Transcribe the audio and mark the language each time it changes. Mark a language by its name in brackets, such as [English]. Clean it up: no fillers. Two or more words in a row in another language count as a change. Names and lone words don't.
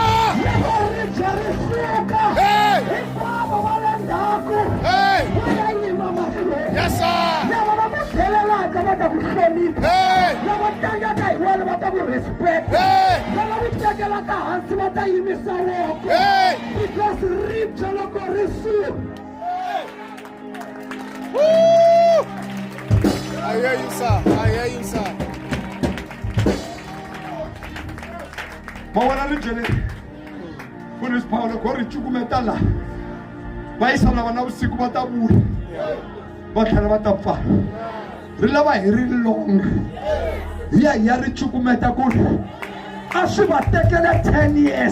[Tsonga] Loko ri thya ri fika. Hinkwavo va le ndzhaku. Va ya yima mahlweni. [English] Yes, sir! [Tsonga] Lava va ku tlhelelaka va ta ku hlonipha. Lava tlangaka hi wena va ta ku respect. Lava ku tekelaka hansi va ta yimisa voko. Because ribye loko ri suka. [English] Woo! I hear you, sir. I hear you, sir. [Tsonga] Mawala lijele. Kunis Paulo ko ri cukumeta la. Va yisa lava na vusiku va ta vuya. Va tlhela va ta pfala. Ri lava hi ri longa. Ya ri cukumeta ku a swi va tekele 10 years.